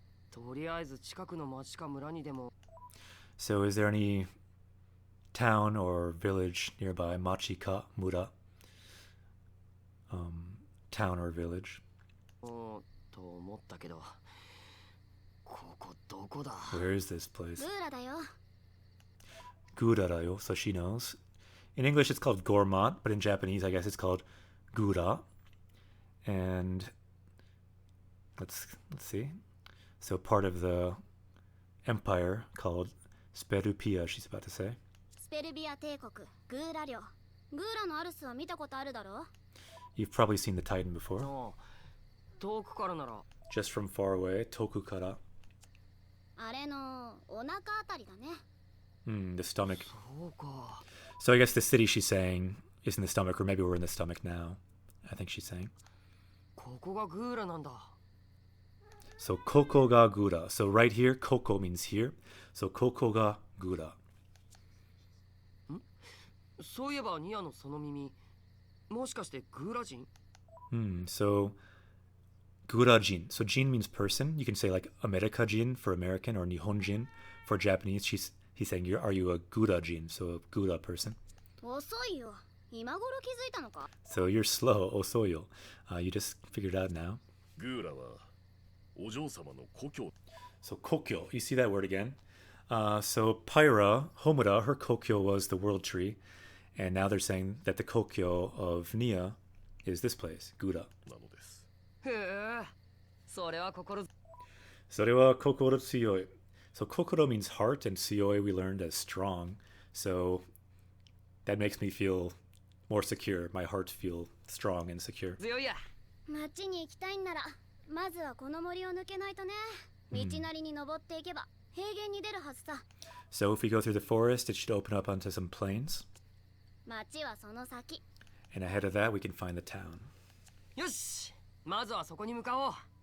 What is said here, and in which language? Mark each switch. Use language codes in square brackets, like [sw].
[ja] とりあえず近くの町か村にでも。 [en] So is there any town or village nearby? [ja] Machi ka mura? [en] Town or village? [ja] と思ったけど。ここどこだ？ [en] Where is this place? [ja] グーラだよ。 [en] Gura-rayo, so she knows. In English it's called Gourmont, but in Japanese I guess it's called Gura. And let's see. So part of the empire called Sperupia, she's about to say. [ja] スペルビア帝国、グーラ領。グーラのアルスは見たことあるだろ？ [en] You've probably seen the Titan before. [ja] 遠くからなら。 [en] Just from far away, Tokukara. [ja] あれのお腹あたりだね。 [en] The stomach. [ja] そうか。 [en] So I guess the city she's saying is in the stomach, or maybe we're in the stomach now. I think she's saying. [ja] ここがグーラなんだ。 [en] So [ja] Koko ga Gura. [en] So right here, Koko means here. So [ja] Koko ga Gura. そういえばニアのその耳、もしかしてグーラ人？ [en] So Gurajin. So jin means person. You can say like America jin for American or Nihon jin for Japanese. He's saying, are you a Gurajin? So a Gura person. [ja] 遅いよ。今頃気づいたのか？ [en] So you're slow, osoyo. You just figured it out now. [ja] グーラはお嬢様の故郷。 [en] So kokyo, you see that word again. So Pyra, Homura, her kokyo was the world tree. And now they're saying that the kokyo of Nia is this place, Gura. [ja] なのです。へえ、それは心。 Sorewa kokoro tsuyoi. [en] So kokoro means heart, and tsuyoi we learned as strong. So that makes me feel more secure. My heart feels strong and secure. [ja] 強いや。町に行きたいんなら、まずはこの森を抜けないとね。道なりに登っていけば平原に出るはずさ。 [en] So if we go through the forest, it should open up onto some plains. [ja] 町はその先。 [en] And ahead of that, we can find the town. [ja] よし、まずはそこに向かおう。